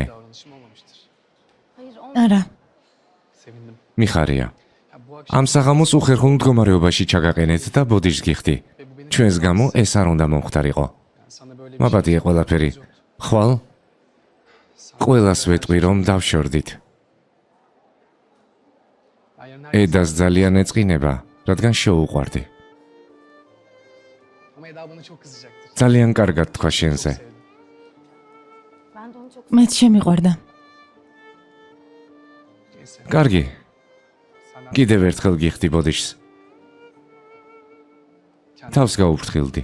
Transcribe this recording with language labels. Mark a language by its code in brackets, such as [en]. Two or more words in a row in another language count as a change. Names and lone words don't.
[tr] davranışım olmamıştır. Hayır [ka] არა, [tr] Sevindim. [ka] მიხარია. [tr] Ya bu akşam [ka] ამ საღამოს უხერხულ მდგომარეობაში ჩაგაყენეთ და ბოდიშს გიხდი. [tr] ve bu benim [ka] ჩვენს გამო ეს არ უნდა მომხდარიყო. [tr] yani sana böyle bir [ka] მაბადია ყველაფერი. ხვალ ყველას ვეტყვი რომ დავშორდით. ედას ძალიან ეწყინება, რადგან შეუყვარდი. [tr] Ama Eda bana çok kızacaktır. [ka] ძალიან კარგად თქვა შენზე. [tr] Sevdim. ben de onu çok [ka] მეც შემიყვარდა. [tr] Neyse. [ka] კარგი, [tr] Senden [ka] კიდევ ერთხელ გიხდი ბოდიშს. თავს გაუფრთხილდი.